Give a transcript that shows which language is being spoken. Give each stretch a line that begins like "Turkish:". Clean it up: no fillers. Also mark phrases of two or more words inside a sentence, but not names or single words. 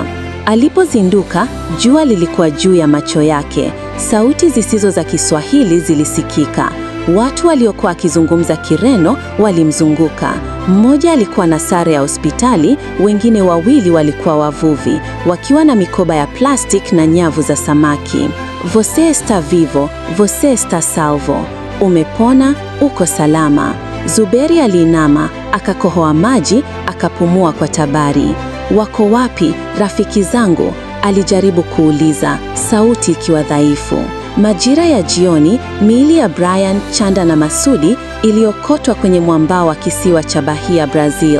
Swahili: Alipozinduka, jua lilikuwa juu ya macho yake. Sauti zisizo za Kiswahili zilisikika. Watu waliokuwa wakizungumza Kireno walimzunguka. Mmoja alikuwa na sare ya hospitali, wengine wawili walikuwa wavuvi, wakiwa na mikoba ya plastic na nyavu za samaki.
Portuguese: Você está vivo, você está salvo.
Swahili: Umepona, uko salama. Zuberi aliinama, akakohoa maji, akapumua kwa tabari. Wako wapi rafiki zangu? Alijaribu kuuliza, sauti ikiwa dhaifu. Majira ya jioni, miili ya Brian, Chanda na Masudi iliokotwa kwenye mwambao wa kisiwa cha Bahia, Brazil.